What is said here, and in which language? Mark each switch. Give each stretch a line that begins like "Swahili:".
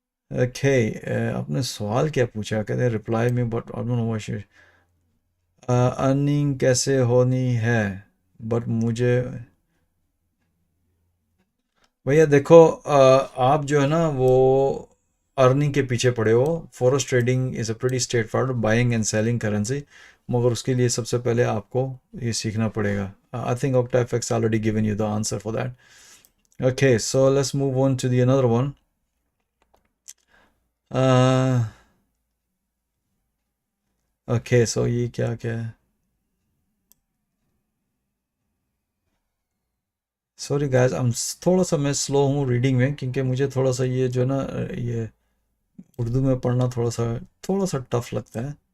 Urdu: Okay, آپ نے سوال کیا پوچھا؟ کہتے ہیں رپلائی می بٹ ارننگ کیسے ہونی ہے بٹ مجھے. بھیا دیکھو آپ جو ہے نا وہ ارننگ کے پیچھے پڑے ہو.
English: forex trading is a pretty straightforward, buying and selling currency,
Urdu: مگر اس کے لیے سب سے پہلے آپ کو یہ سیکھنا پڑے گا.
English: I think OctaFX already given you the answer for that. Okay, so let's move on to the another one.
Urdu: Okay, so یہ کیا ہے؟ سوری گائز, تھوڑا سا میں سلو ہوں ریڈنگ میں, کیونکہ مجھے تھوڑا سا یہ جو ہے نا یہ اردو میں پڑھنا تھوڑا سا ٹف لگتا ہے.